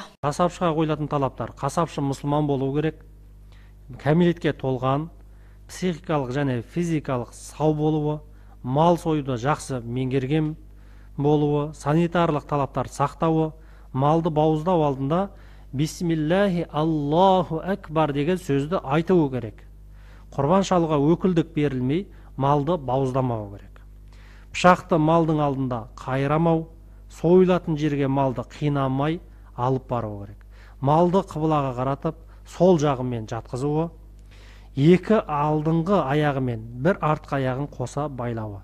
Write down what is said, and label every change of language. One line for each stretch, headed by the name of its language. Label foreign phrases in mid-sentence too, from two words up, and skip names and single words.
Kazakh: Қасапшыға қойылатын талаптар: қасапшы мұсылман болу керек, кәмелетке толған, психикалық және физикалық сау болуы, мал союды жақсы меңгерген, болуы, санитарлық талаптар сақтауы, малды бауыздау алдында
Arabic: بسم الله الله أكبر
Kazakh: деген сөзді айтуы керек. Құрбан шалуға өкілдік берілмей, малды бауыздамау керек. Пышақты малдың алдында қайрамау, сойылатын жерге малды қинамай алып бару керек. Малды қыбылаға қаратып, сол жағымен жатқызуы, екі алдыңғы аяғымен бір артқы аяғын қоса байлауы.